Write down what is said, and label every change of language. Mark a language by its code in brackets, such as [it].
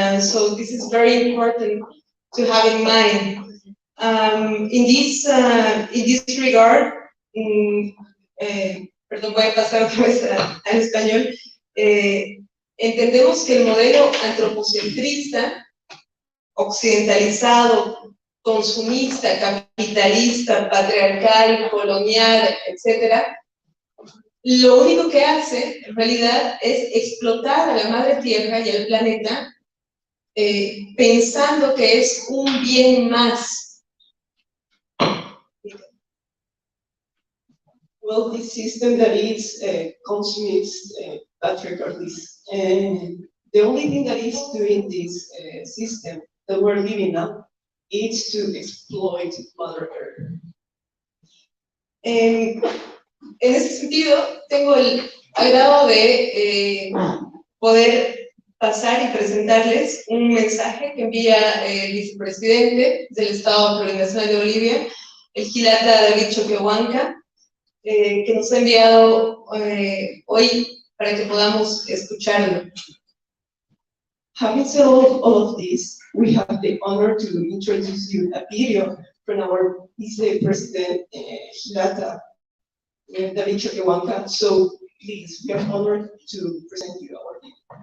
[en] So this is very important to have in mind. In this regard, [es] perdón, voy a pasar otra vez al español. Entendemos que el modelo antropocentrista, occidentalizado, consumista, capitalista, patriarcal, colonial, etc., lo único que hace, en realidad, es explotar a la madre tierra y al planeta pensando que es un bien más. [en] Well, this system that is consumist, patriarchalist, and the only thing that is doing this system that we're living now is to exploit Mother Earth. [es] En ese sentido, tengo el agrado de poder pasar y presentarles un mensaje que envía el vicepresidente del Estado Plurinacional de Bolivia, el Gilata David Choquehuanca, que nos ha enviado hoy para que podamos escucharlo. [en] Having said all of this, we have the honor to introduce you a video from our Vice President Gilata David Choquehuanca. So please, we are honored to present you our video.